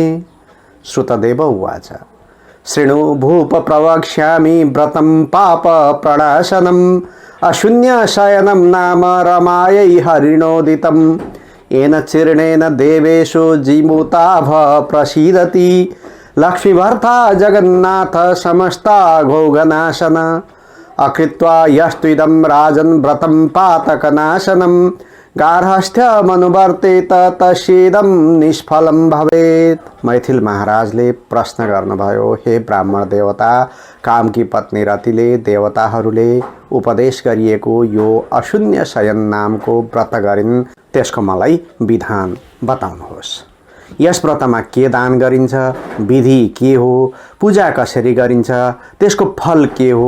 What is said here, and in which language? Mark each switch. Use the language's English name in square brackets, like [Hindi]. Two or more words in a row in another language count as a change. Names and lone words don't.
[Sanskrit] श्रुतदेव उवाच शृणु भूप प्रवक्ष्यामि व्रतं पाप प्रणाशनम् अशून्य शयनं नाम रमायै हरिणोदितं येन चीर्णेन देवेषु जीमूताभ प्रसीदति लक्ष्मीभर्ता जगन्नाथ समस्ता घोगनाशन अकृत्वा यस्त्विदं राजन् व्रतं पातकनाशनं गार्हस्थ्यमनुवर्तेत तस्येदं निष्फलं भवेत्। [Nepali] मैथिल महाराजले प्रश्न गर्नुभयो, हे ब्राह्मण देवता, कामकी पत्नी रतिले देवताहरूले उपदेश गरिएको यो अशून्य शयन नामको व्रत गरिन्, त्यसको मलाई विधान बताउनुहोस्। यस व्रतमा के दान गरिन्छ, विधि के हो, पूजा कसरी गरिन्छ, त्यसको फल के हो?